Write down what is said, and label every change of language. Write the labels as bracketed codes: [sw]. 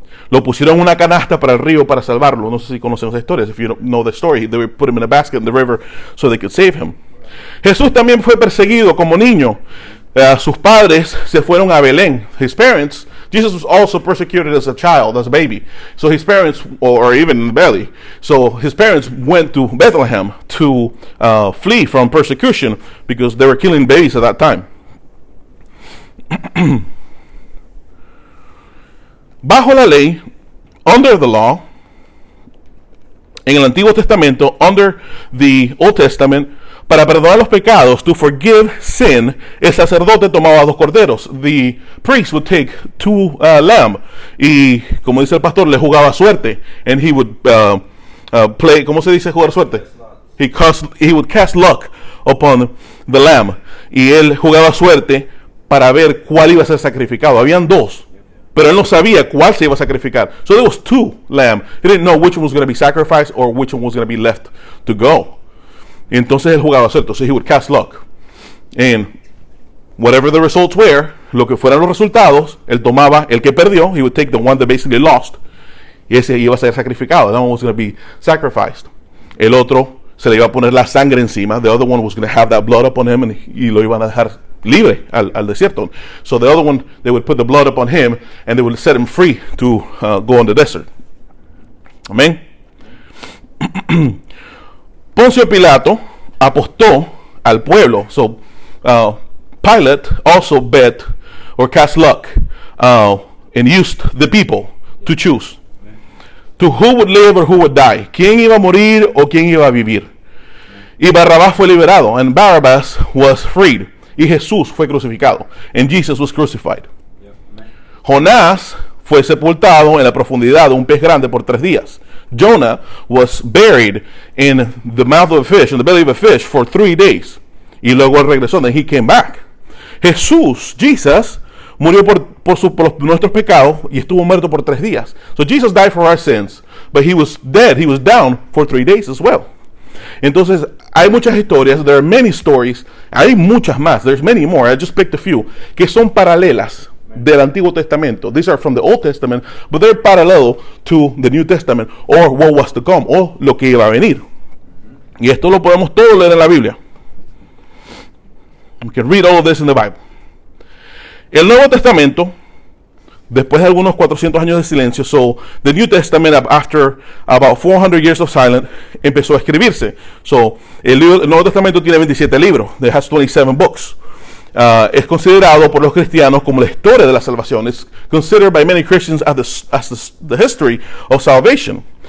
[es] Lo pusieron en una canasta para el río para salvarlo. No sé si conocen esa historia. [en] If you don't know the story, they would put him in a basket in the river so they could save him. [es] Jesús también fue perseguido como niño. Sus padres se fueron a Belén. [en] His parents, Jesus was also persecuted as a child, as a baby. So his parents, or even in the belly, so his parents went to Bethlehem to flee from persecution because they were killing babies at that time. [es] Bajo la ley, [en] under the law, [es] en el Antiguo Testamento, [en] under the Old Testament, [es] para perdonar los pecados, [en] to forgive sin, [es] el sacerdote tomaba 2 corderos. [en] The priest would take 2 lamb, [es] y como dice el pastor, le jugaba suerte, [en] and he would play, [es] ¿cómo se dice jugar suerte? [en] He would cast luck upon the lamb, [es] y él jugaba suerte para ver cuál iba a ser sacrificado. Habían 2. Pero él no sabía cuál se iba a sacrificar. [en] So there was 2 lamb. He didn't know which one was going to be sacrificed or which one was going to be left to go. [es] Y entonces él jugaba suerte. [en] So he would cast luck. And whatever the results were, [es] lo que fueran los resultados, él tomaba el que perdió. [en] He would take the one that basically lost. [es] Y ese iba a ser sacrificado. [en] That one was going to be sacrificed. [es] El otro se le iba a poner la sangre encima. [en] The other one was going to have that blood upon him, [es] y lo iban a dejar libre al desierto. [en] So the other one, they would put the blood upon him and they would set him free to go on the desert. [es] Amén. Poncio Pilato apostó al pueblo. [en] So Pilate also bet or cast luck and used the people to choose to who would live or who would die. [es] ¿Quién iba a morir o quién iba a vivir? Y Barrabás fue liberado, [en] and Barabbas was freed. [es] Y Jesús fue crucificado. [en] And Jesus was crucified. [es] Jonás fue sepultado en la profundidad de un pez grande por 3 días. [en] Jonah was buried in the mouth of a fish, in the belly of a fish, for 3 days. [es] Y luego él regresó, [en] and he came back. [es] Jesús, Jesus, murió por nuestros pecados y estuvo muerto por 3 días. [en] So Jesus died for our sins, but he was dead, he was down for 3 days as well. [es] Entonces, hay muchas historias, [en] there are many stories, [es] hay muchas más, [en] there's many more, I just picked a few, [es] que son paralelas del Antiguo Testamento. [en] These are from the Old Testament, but they're parallel to the New Testament, or what was to come, [es] o lo que iba a venir. Y esto lo podemos todo leer en la Biblia. [en] We can read all of this in the Bible. [es] El Nuevo Testamento, después de algunos 400 años de silencio, [en] so the New Testament, after about 400 years of silence, [es] empezó a escribirse. So el Nuevo Testamento tiene 27 libros. [en] It has 27 books. [es] Es considerado por los cristianos como la historia de la salvación. [en] It's considered by many Christians as the history of salvation.